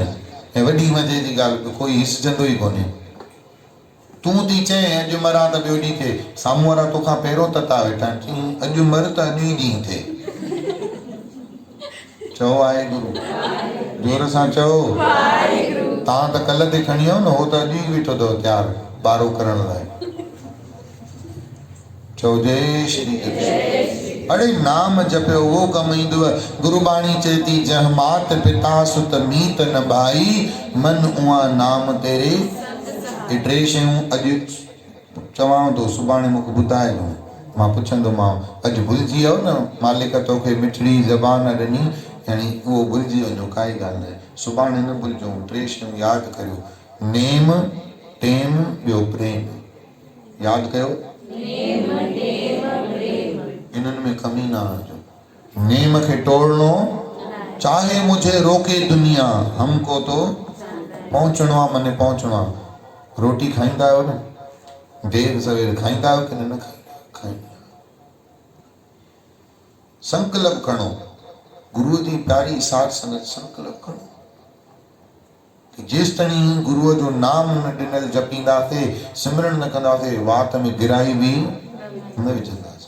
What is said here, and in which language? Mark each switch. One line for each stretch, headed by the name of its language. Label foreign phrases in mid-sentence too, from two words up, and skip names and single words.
Sindhi: ऐं वॾी मज़े जी ॻाल्हि कोई हिसजंदो ई कोन्हे। तूं थी चए अॼु मरां त ॿियो ॾींहुं थिए, साम्हूं वारा तोखां पहिरियों तता वेठा आहिनि, चईं अॼु मर त अॼु ई ॾींहुं थिए। चओ वाहेगुरु, जोर सां चओ वाहेगुरु। तव्हां त कल्ह ते खणी आयो न, हो त अॼु ई वेठो अथव तयारु बारो करण लाइ। चओ जय श्री कृष्ण। अड़े नाम जपियो वो कम ईंदव। गुरुबाणी चए थी
Punjabi: जह मात पिता सुत मीत न भाई मन उहा नाम तेरे।
Sindhi: ये टे शयूं अॼु चवां थो, सुभाणे मूंखे ॿुधाइजो, मां पुछंदोमांव। अॼु भुलिजी वियो न, मालिक तोखे मिठड़ी ज़बान ॾिनी, यानी उहो भुलिजी वञो, काई ॻाल्हि न आहे। सुभाणे न भुलिजो, टे शयूं यादि करियो, नेम टेम ॿियो प्रेम। यादि कयो, इन्हनि में कमी न आणिजो। नेम खे तोड़नो,
Hindi: चाहे मुझे रोके दुनिया, हमको तो
Sindhi: पहुचणो आहे, मने पहुचणो आहे। रोटी खाईंदा आहियो न, देर सवेर खाईंदा आहियो कि न खाईंदा? संकल्प खणो, गुरुअ जी प्यारी साथ संगत संकल्प खणो कि जेसिताईं गुरुअ जो नाम न ॾिनल जपींदासीं, सिमरन न कंदासीं, वात में गिराई बि न विझंदासीं।